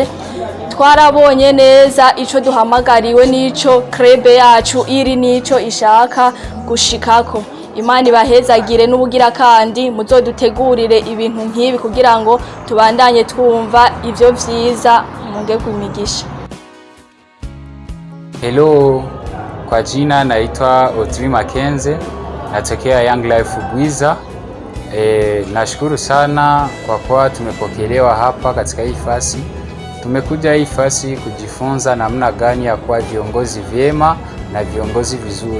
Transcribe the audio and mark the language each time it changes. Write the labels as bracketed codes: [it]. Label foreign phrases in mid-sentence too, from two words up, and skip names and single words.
[rn] Twarabonye neza ico duhamagariwe n'ico club yacu iri n'ico ishaka gushikako. Imana ibahezagire n'ubugira kandi muzodutegurire ibintu nk'ibi kugira ngo tubandanye twumva ivyo vyiza munge kumigisha. [sw] Hello, kwa jina naitwa Otri Makenze, natokea Young Life Bwiza. Nashukuru sana kwa kuwa tumepokelewa hapa katika hii fasi. Tumekuja hii fasi kujifunza namna gani ya kuwa viongozi vyema na viongozi vizuri.